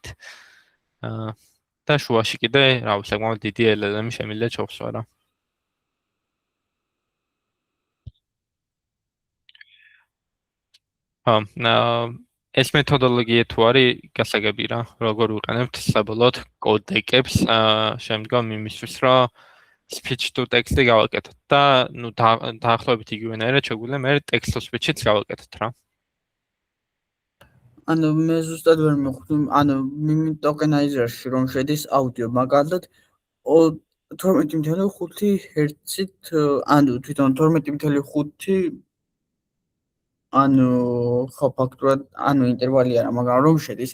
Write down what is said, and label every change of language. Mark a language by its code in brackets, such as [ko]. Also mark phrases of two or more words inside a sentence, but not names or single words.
[ka] და შუაში კიდე, რა ვიცი, საკმაოდ დიდი LLM შემიძლია ჩავსვა რა. ეს მეთოდოლოგია თუ არის გასაგები რა, როგორ ვიყენებთ საბოლოოდ კოდეკებს, შემდგომ იმისთვის, რომ [en] speech to text- [ka] ი გავაკეთოთ და ნუ დაახლოებით იგივენაირად შეგვიძლია მე [en] text to speech- [ka] იც გავაკეთოთ რა. ანუ მე ზუსტად ვერ მივხვდი, ანუ მიმი ტოკენაიზერში რომ შედის აუდიო, მაგალითად 12.5 ჰერცით, ანუ თვითონ 12.5 ანუ ხო ფაქტურად ანუ ინტერვალი არა, მაგრამ რომ შედის.